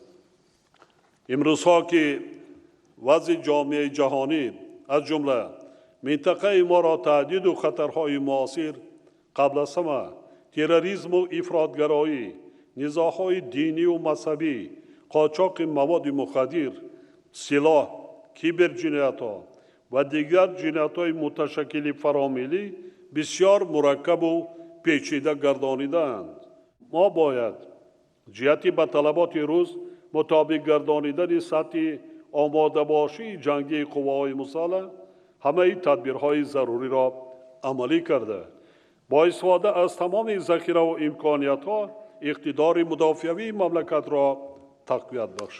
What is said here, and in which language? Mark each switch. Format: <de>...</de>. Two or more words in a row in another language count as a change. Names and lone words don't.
<tg>امروزها که وضع جامعه جهانی از جمله منطقه ما را تهدید و خطرهای معاصر قبل از همه تروریسم و افراطگرایی، نزاع‌های دینی و مذهبی، قاچاق مواد مخدر، سلاح، киберҷиноятҳо ва дигар ҷиноятҳои муташаккили фаромилӣ бисёр мураккабу печида гардонидаанд. мо бояд ҷиҳати ба талаботи рӯз мутобиқ гардонидани сатҳи омодабошии ҷангии қувваҳои мусаллаҳ ҳамаи тадбирҳои заруриро амалӣ карда, бо истифода аз тамоми захираву имкониятҳо иқтидори мудофиавии мамлакатро тақвият бахшед.</tg>